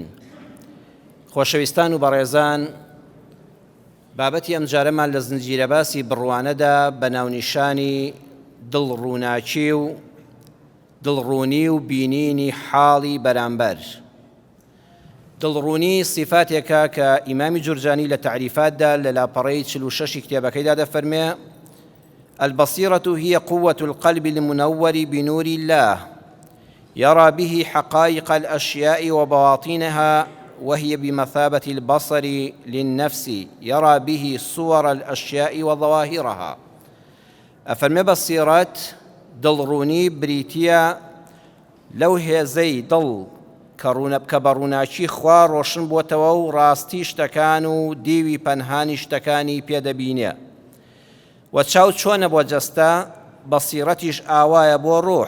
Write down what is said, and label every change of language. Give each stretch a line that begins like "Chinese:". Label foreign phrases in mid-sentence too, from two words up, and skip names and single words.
Central Kurdish: خۆشەویستان و بەڕێزان، بابەتی ئەم جارەمان لە زنجیرە باسی بڕوانەدا بە ناونیشانی دڵڕووناچی و دڵڕوونی و بینینی حاڵی بەرامبەر. دڵڕوونی صفاتێکە کە ئیمامی جورجانی لە تعریفاتدا لە لاپەڕەی 46 کتێبەکەیدا دەفەرمێ:
Arabic: البصيرة هي قوة القلب المنور بنور الله يرى به حقائق الأشياء وبواطنها، وهي بمثابة البصر للنفس يرى به صور الأشياء وظواهرها.
Central Kurdish: أفرمي بصيرات دڵڕوونی بریتیە لەو هێزەی دڵ کە بەڕووناچی خوا ڕۆشن بووەتەوە و ڕاستی شتەکان و دیوی پەنهانی شتەکانی پێدەبینێ. و چاو چۆنە بۆ جەستە، بەسیرەتیش ئاوایە بۆ ڕوح.